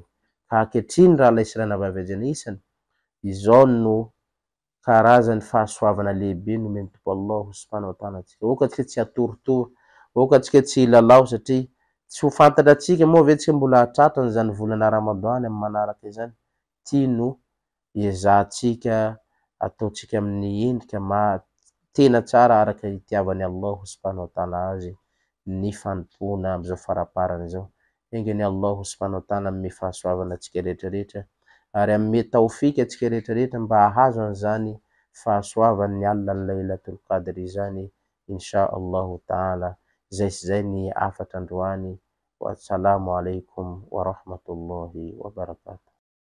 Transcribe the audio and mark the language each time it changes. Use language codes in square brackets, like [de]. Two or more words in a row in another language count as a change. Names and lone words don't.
[mg] Ka ankehitriny raha lahy sy ranavavy ajanisany, izao no karazany fahasoavana lehibe nomeny tompo [ar] Allah subhanahu wa ta'ala [mg] atsika. Okatsika tsy atorotoro, okatsika tsy hilalao satria tsy ho fantatra atsika moa ve tsika mbola hatratrany zany volana Ramadany amin'ny manaraka izany. Ty no iezantsika ataotsika amin'ny endrika tena tsara araka itiavany [ar] Allah subhanahu wa ta'ala [mg] azy ny fanompona am'izao faraparany zao. Engany [ar] Allah subhanahu wa ta'ala [mg] amin'ny fahasoavana atsika rehetrarehetra ary amin'ny taofika atsika rehetrarehetra mba hahazo an'izany fahasoavany ny alina [ar] laylatul qadr [mg] izany [ar] insha Allah ta'ala. [mg] Zay sy zay ny afatra androany. [ar] Wassalamu alaikum wa rahmatullahi wa barakatuh.